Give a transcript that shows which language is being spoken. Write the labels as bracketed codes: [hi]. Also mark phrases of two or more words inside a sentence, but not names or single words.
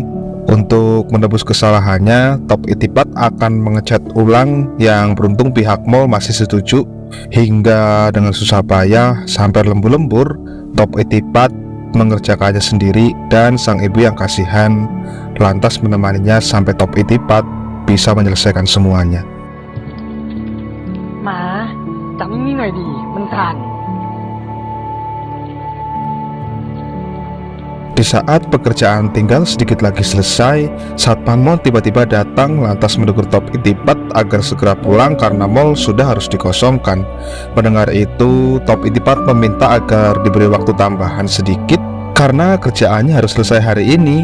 [id] Untuk menebus kesalahannya, Top Itipat akan mengecat ulang, yang beruntung pihak mall masih setuju. Hingga dengan susah payah sampai lembur-lembur, Top Itipat mengerjakannya sendiri, dan sang ibu yang kasihan lantas menemaninya sampai Top Itipat bisa menyelesaikan semuanya. [th] หมาจับนิ่งๆหน่อยดีมันสั่น [id] Di saat pekerjaan tinggal sedikit lagi selesai, satpam mall tiba-tiba datang lantas menegur Top Itipat agar segera pulang karena mall sudah harus dikosongkan. Mendengar itu, Top Itipat meminta agar diberi waktu tambahan sedikit karena kerjaannya harus selesai hari ini.